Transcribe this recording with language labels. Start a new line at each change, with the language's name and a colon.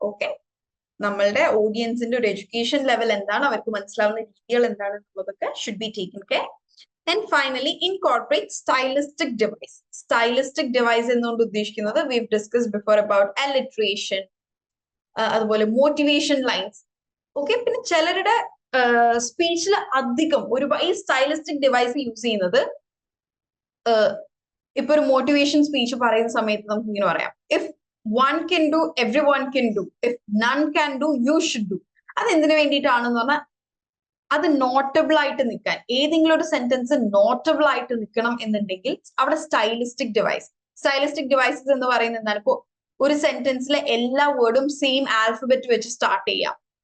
Malayalam: Okay, നമ്മളുടെ ഓഡിയൻസിന്റെ ഒരു education level എന്താണ്, അവർക്ക് മനസ്സിലാവുന്ന രീതികൾ എന്താണ് എന്നുള്ളതൊക്കെ
English: Should be taken care. And finally, incorporate stylistic device. Stylistic device
Malayalam: എന്നുകൊണ്ട് ഉദ്ദേശിക്കുന്നത്
English: we've discussed before about alliteration,
Malayalam: അതുപോലെ
English: motivation lines.
Malayalam: ഓക്കെ, പിന്നെ ചിലരുടെ സ്പീച്ചിൽ അധികം ഈ സ്റ്റൈലിസ്റ്റിക് ഡിവൈസ് യൂസ് ചെയ്യുന്നത്, ഇപ്പൊ ഒരു മോട്ടിവേഷൻ സ്പീച്ച് പറയുന്ന സമയത്ത് നമുക്ക് ഇങ്ങനെ പറയാം,
English: If one can do, everyone can do. If none can do, you should do.
Malayalam: അത് എന്തിനു വേണ്ടിയിട്ടാണെന്ന് പറഞ്ഞാൽ അത് നോട്ടബിൾ ആയിട്ട് നിൽക്കാൻ, ഏതെങ്കിലും ഒരു സെന്റൻസ് നോട്ടബിൾ ആയിട്ട് നിൽക്കണം എന്നുണ്ടെങ്കിൽ അവിടെ സ്റ്റൈലിസ്റ്റിക് ഡിവൈസസ് എന്ന് പറയുന്നത് എന്താണ്? ഇപ്പോ ഒരു സെന്റൻസിലെ എല്ലാ വേർഡും സെയിം ആൽഫബറ്റ് വെച്ച് സ്റ്റാർട്ട് ചെയ്യാം.